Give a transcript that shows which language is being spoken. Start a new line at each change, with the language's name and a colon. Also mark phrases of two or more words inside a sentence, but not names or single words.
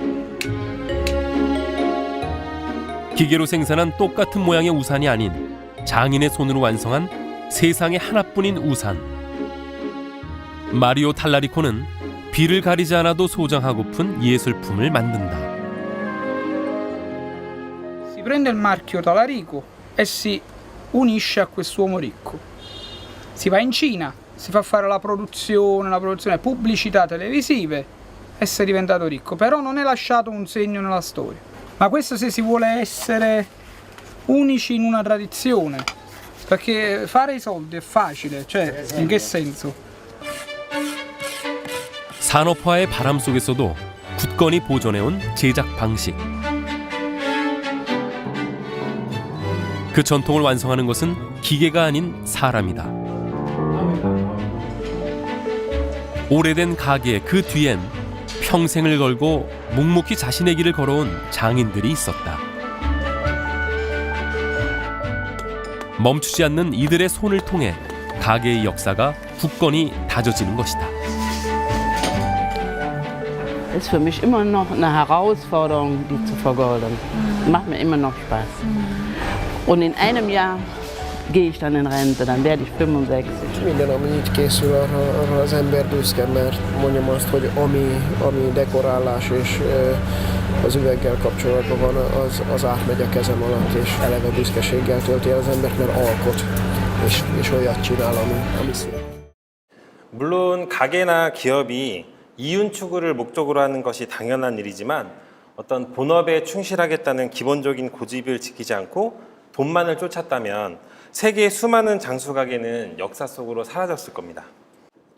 Korean: 기계로 생산한 똑같은 모양의 우산이 아닌 장인의 손으로 완성한 세상에 하나뿐인 우산. 마리오 탈라리코는 비를 가리지 않아도 소장하고픈 예술품을 만든다.
Italian: Si prende il marchio Talarico e si unisce a quest'uomo ricco. Si va in Cina, si fa fare la produzione, pubblicità televisive e si è diventato ricco, però non è lasciato un segno nella storia. Ma questo se si vuole essere unici in una tradizione, perché fare i soldi è facile, cioè in che senso?
Korean: 산업화의 바람 속에서도 굳건히 보존해온 제작 방식. 그 전통을 완성하는 것은 기계가 아닌 사람이다. 오래된 가게의 그 뒤엔 평생을 걸고 묵묵히 자신의 길을 걸어온 장인들이 있었다. 멈추지 않는 이들의 손을 통해 가게의 역사가 굳건히 다져지는 것이다.
German: Ist für mich immer noch eine Herausforderung, die zu vergolden. Macht mir immer noch Spaß. Und in einem Jahr gehe ich dann in Rente, dann werde ich 65.
Hungarian: Minden, ami így készül, arra az ember büszke, mert mondjam azt, hogy ami dekorálás és az üveggel kapcsolatban van, az átmegy a kezem alatt, és eleve büszkeséggel tölti el az embert, mert alkot, és olyat csinál, ami szép.
Korean: 물론 가게나 기업이 이윤 추구를 목적으로 하는 것이 당연한 일이지만 어떤 본업에 충실하겠다는 기본적인 고집을 지키지 않고 돈만을 쫓았다면 세계의 수많은 장수 가게는 역사 속으로 사라졌을 겁니다.